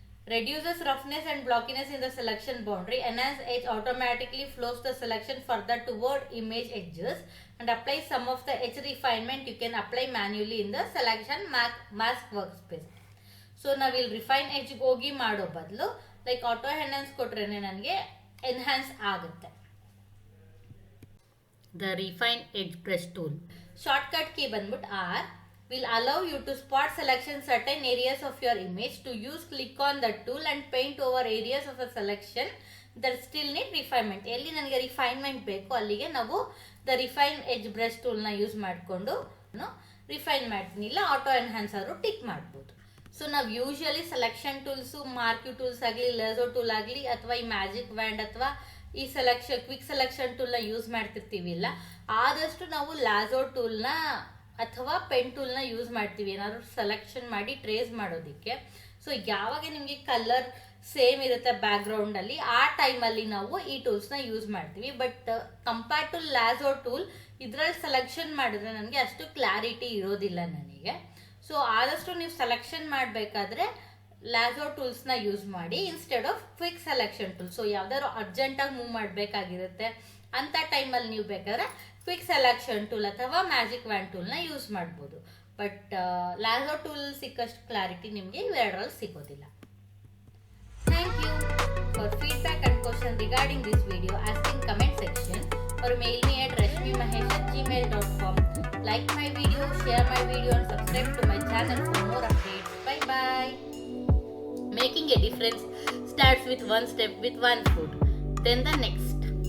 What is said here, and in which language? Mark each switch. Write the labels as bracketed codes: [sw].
[en] Reduces roughness and blockiness in the selection boundary. Enhance edge automatically flows the selection further toward image edges and applies some of the edge refinement you can apply manually in the selection mask workspace. [kn] So ನಾವಿಲ್ಲಿ refine ಎಡ್ಜ್ಗೆ ಹೋಗಿ ಮಾಡೋ ಬದಲು like auto enhance ಕೊಟ್ರೇನೆ ನನಗೆ enhance ಆಗುತ್ತೆ. [en] The refine edge brush tool shortcut key ಬಂದ್ಬಿಟ್ಟು R will allow you to spot selection certain areas of your image. To use, click on the tool and paint over areas of a selection that still need refinement. [kn] ಎಲ್ಲಿ ನನಗೆ refinement ಬೇಕು ಅಲ್ಲಿಗೆ ನಾವು the refine edge brush ಟೂಲ್ನ use ಮಾಡಿಕೊಂಡು refine ಮಾಡ್ತೀನಿ, ಇಲ್ಲ auto enhance ಆದರೂ tick ಮಾಡ್ಬೋದು. ಸೊ ನಾವು ಯೂಶಲಿ ಸೆಲೆಕ್ಷನ್ ಟೂಲ್ಸು, ಮಾರ್ಕ್ಯೂ ಟೂಲ್ಸ್ ಆಗಲಿ, ಲೇಸರ್ ಟೂಲ್ ಆಗಲಿ, ಅಥವಾ ಈ ಮ್ಯಾಜಿಕ್ ವ್ಯಾಂಡ್ ಅಥವಾ ಈ ಕ್ವಿಕ್ ಸೆಲೆಕ್ಷನ್ ಟೂಲ್ನ ಯೂಸ್ ಮಾಡ್ತಿರ್ತೀವಿ. ಇಲ್ಲ ಆದಷ್ಟು ನಾವು ಲಾಸೋ ಟೂಲ್ನ ಅಥವಾ ಪೆನ್ ಟೂಲ್ನ ಯೂಸ್ ಮಾಡ್ತೀವಿ ಏನಾದ್ರು ಸೆಲೆಕ್ಷನ್ ಮಾಡಿ ಟ್ರೇಸ್ ಮಾಡೋದಕ್ಕೆ. ಸೊ ಯಾವಾಗ ನಿಮಗೆ ಕಲರ್ ಸೇಮ್ ಇರುತ್ತೆ ಬ್ಯಾಕ್ಗ್ರೌಂಡಲ್ಲಿ, ಆ ಟೈಮಲ್ಲಿ ನಾವು ಈ ಟೂಲ್ಸ್ನ ಯೂಸ್ ಮಾಡ್ತೀವಿ. ಬಟ್ ಕಂಪೇರ್ ಟು ಲಾಸೋ ಟೂಲ್, ಇದರಲ್ಲಿ ಸೆಲೆಕ್ಷನ್ ಮಾಡಿದ್ರೆ ನನಗೆ ಅಷ್ಟು ಕ್ಲಾರಿಟಿ ಇರೋದಿಲ್ಲ ನನಗೆ. ಸೊ ಆದಷ್ಟು ನೀವು ಸೆಲೆಕ್ಷನ್ ಮಾಡಬೇಕಾದ್ರೆ ಲಾಸೋ ಟೂಲ್ಸ್ನ ಯೂಸ್ ಮಾಡಿ instead of quick selection tool. So ಯಾವ್ದಾದ್ರು ಅರ್ಜೆಂಟಾಗಿ ಮೂವ್ ಮಾಡಬೇಕಾಗಿರುತ್ತೆ ಅಂಥ ಟೈಮಲ್ಲಿ ನೀವು ಬೇಕಾದ್ರೆ ಕ್ವಿಕ್ ಸೆಲೆಕ್ಷನ್ ಟೂಲ್ ಅಥವಾ ಮ್ಯಾಜಿಕ್ ವ್ಯಾಂಡ್ ಟೂಲ್ನ ಯೂಸ್ ಮಾಡ್ಬೋದು. ಬಟ್ ಲಾಸೋ ಟೂಲ್ ಸಿಕ್ಕಷ್ಟು ಕ್ಲಾರಿಟಿ ನಿಮಗೆ ಇವೆರಡರಲ್ಲಿ ಸಿಗೋದಿಲ್ಲ. [en] Thank you for feedback and question regarding this video. Ask in comment section or mail me at rashmimahesh@gmail.com. Like my video, share my video and subscribe to my channel for more updates. Bye bye. Making a difference starts with one step, with one food, then the next.